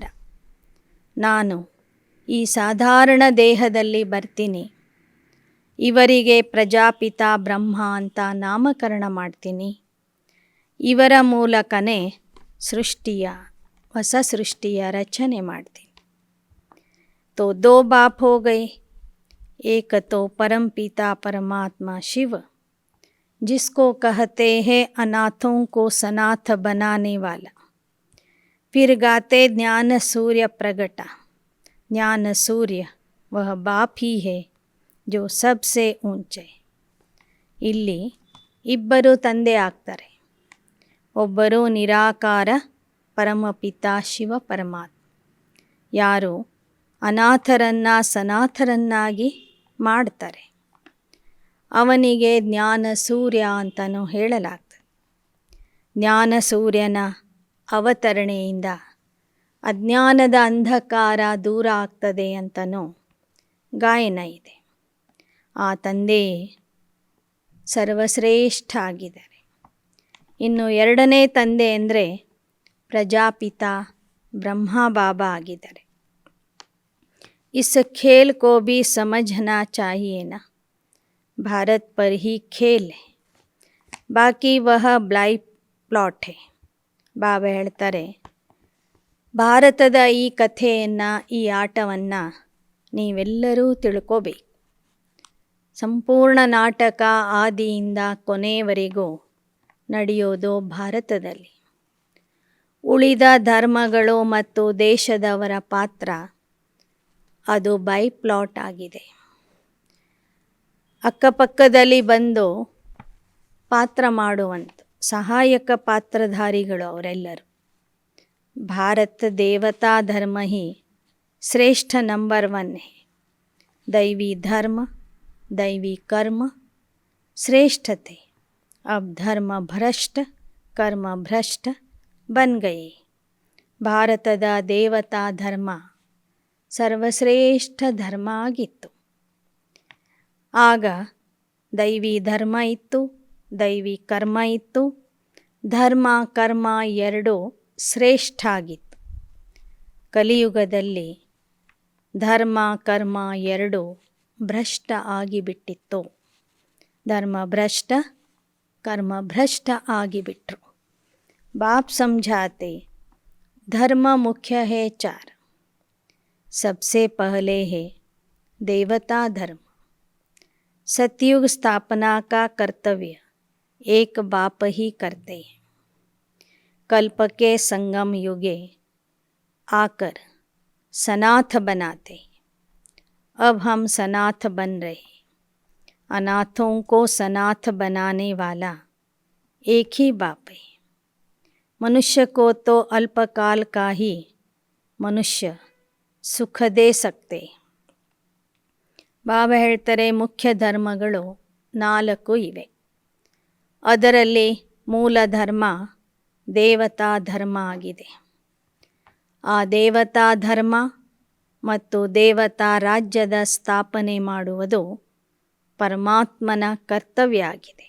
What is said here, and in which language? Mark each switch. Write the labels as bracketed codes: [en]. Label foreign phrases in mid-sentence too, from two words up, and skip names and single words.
[kn] ನಾನು ಈ ಸಾಧಾರಣ ದೇಹದಲ್ಲಿ ಬರ್ತೀನಿ. ಇವರಿಗೆ ಪ್ರಜಾಪಿತ ಬ್ರಹ್ಮ ಅಂತ ನಾಮಕರಣ ಮಾಡ್ತೀನಿ. ಇವರ ಮೂಲಕನೇ ಹೊಸ ಸೃಷ್ಟಿಯ ರಚನೆ ಮಾಡ್ತೀನಿ. [hi] तो 2 बाप हो गए. एक तो परम पिता परमात्मा शिव, जिसको कहते हैं अनाथों को सनाथ बनाने वाला. फिर गाते ज्ञान सूर्य प्रगटा. ज्ञान सूर्य वह बाप ही है जो सबसे ऊंचे. [kn] ಇಲ್ಲಿ ಇಬ್ಬರು ತಂದೆ ಆಗ್ತಾರೆ. ಒಬ್ಬರು ನಿರಾಕಾರ ಪರಮಪಿತ ಶಿವ ಪರಮಾತ್ಮ, ಯಾರು ಅನಾಥರನ್ನು ಸನಾಥರನ್ನಾಗಿ ಮಾಡ್ತಾರೆ. ಅವನಿಗೆ ಜ್ಞಾನ ಸೂರ್ಯ ಅಂತಲೂ ಹೇಳಲಾಗ್ತದೆ. ಜ್ಞಾನ ಸೂರ್ಯನ ಅವತರಣೆಯಿಂದ ಅಜ್ಞಾನದ ಅಂಧಕಾರ ದೂರ ಆಗ್ತದೆ ಅಂತಲೂ ಗಾಯನ ಇದೆ. ಆ ತಂದೆ ಸರ್ವಶ್ರೇಷ್ಠ ಆಗಿದ್ದಾರೆ. ಇನ್ನು ಎರಡನೇ ತಂದೆ ಅಂದರೆ ಪ್ರಜಾಪಿತ ಬ್ರಹ್ಮ ಬಾಬಾ ಆಗಿದ್ದಾರೆ. [hi] इस खेल को भी समझना चाहिए ना. भारत पर ही खेल है, बाकी वह [en] blind plot [hi] है. [kn] ಬಾಬಾ ಹೇಳ್ತಾರೆ, ಭಾರತದ ಈ ಕಥೆಯನ್ನು, ಈ ಆಟವನ್ನು ನೀವೆಲ್ಲರೂ ತಿಳ್ಕೋಬೇಕು. ಸಂಪೂರ್ಣ ನಾಟಕ ಆದಿಯಿಂದ ಕೊನೆಯವರೆಗೂ ನಡೆಯೋದು ಭಾರತದಲ್ಲಿ. ಉಳಿದ ಧರ್ಮಗಳು ಮತ್ತು ದೇಶದವರ ಪಾತ್ರ ಅದು [en] by plot [kn] ಆಗಿದೆ. ಅಕ್ಕಪಕ್ಕದಲ್ಲಿ ಬಂದು ಪಾತ್ರ ಮಾಡುವಂಥ ಸಹಾಯಕ ಪಾತ್ರಧಾರಿಗಳು ಅವರೆಲ್ಲರೂ. [hi] भारत देवता धर्म ही श्रेष्ठ नंबर 1 है. दैवी धर्म, दैवी कर्म श्रेष्ठते. अब धर्म भ्रष्ट, कर्म भ्रष्ट बन गए. [kn] ಭಾರತದ ದೇವತಾ ಧರ್ಮ ಸರ್ವಶ್ರೇಷ್ಠ ಧರ್ಮ ಆಗಿತ್ತು. ಆಗ ದೈವಿ ಧರ್ಮ ಇತ್ತು, ದೈವಿ ಕರ್ಮ ಇತ್ತು. ಧರ್ಮ ಕರ್ಮ ಎರಡೂ ಶ್ರೇಷ್ಠ ಆಗಿತ್ತು. ಕಲಿಯುಗದಲ್ಲಿ ಧರ್ಮ ಕರ್ಮ ಎರಡೂ ಭ್ರಷ್ಟ ಆಗಿಬಿಟ್ಟಿತ್ತು. ಧರ್ಮ ಭ್ರಷ್ಟ, कर्म भ्रष्ट ಆಗಿಬಿಟ್ರು. [hi] बाप समझाते धर्म मुख्य है 4. सबसे पहले है देवता धर्म. सतयुग स्थापना का कर्तव्य एक बाप ही करते हैं. कल्प के संगम युगे आकर सनाथ बनाते. अब हम सनाथ बन रहे. अनाथों को सनाथ बनाने वाला एक ही बाप है. मनुष्य को तो अल्पकाल का ही मनुष्य सुख दे सकते. [kn] ಬಾಬಾ ಹೇಳ್ತಾರೆ, ಮುಖ್ಯ ಧರ್ಮಗಳು 4 ಇವೆ. ಅದರಲ್ಲಿ ಮೂಲ ಧರ್ಮ ದೇವತಾ ಧರ್ಮ ಆಗಿದೆ. ಆ ದೇವತಾ ಧರ್ಮ ಮತ್ತು ದೇವತಾ ರಾಜ್ಯದ ಸ್ಥಾಪನೆ ಮಾಡುವುದು ಪರಮಾತ್ಮನ ಕರ್ತವ್ಯ ಆಗಿದೆ.